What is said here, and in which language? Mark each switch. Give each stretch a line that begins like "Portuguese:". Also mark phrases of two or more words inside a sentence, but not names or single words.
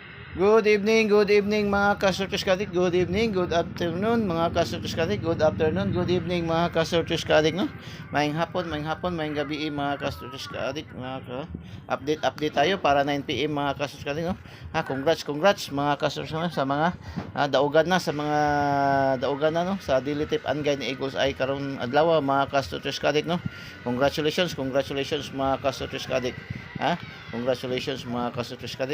English: Good evening
Cebuano: mga kasortis kadik.
English: Good evening, good afternoon
Cebuano: mga kasortis kadik.
English: Good afternoon, good evening
Cebuano: mga kasortis kadik, no. Maayong hapon, maayong gabi mga kasortis kadik. Update tayo para 9 PM mga kasortis kadik, no. Congrats mga kasortis sa mga daugan na no sa
English: daily tip and guide
Cebuano: ni Eagles ay karon adlaw mga kasortis kadik, no. Congratulations mga kasortis kadik. Congratulations mga kasortis kadik.